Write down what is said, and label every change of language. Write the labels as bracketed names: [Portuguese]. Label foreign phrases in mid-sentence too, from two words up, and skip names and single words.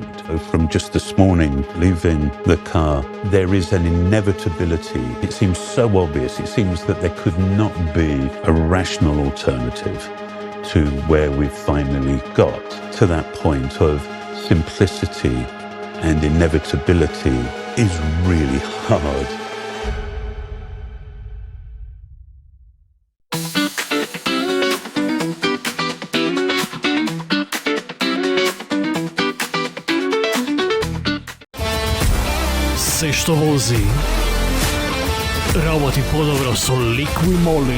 [English] So from just this morning, leaving the car, there is an inevitability. It seems so obvious. It seems that there could not be a rational alternative to where we've finally got to that point of simplicity and inevitability is really hard. [Macedonian] Се што вози работи подобро со Liqui Moly.